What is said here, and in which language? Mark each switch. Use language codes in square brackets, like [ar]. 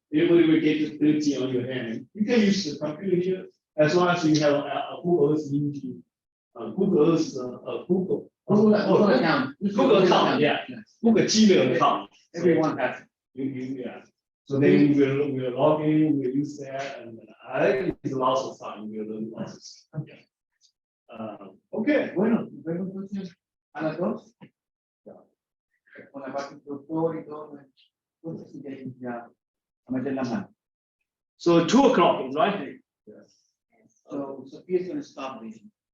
[en] Everybody will get 30 on your hand. You can use the computer here as long as you have a Google Earth engine. Google Earth, Google account. Google account, yeah. Google Gmail account. Everyone has it. Yeah. So then we'll log in, we'll use that, and I think it's lots of fun. We'll learn lots of stuff. Okay. [es] Bueno, vemos entonces a las 2. Con la parte introductoria y todo, entonces ya a meter la mano. [en] So 2 o'clock, right? Yes. So Sophia's going to stop reading.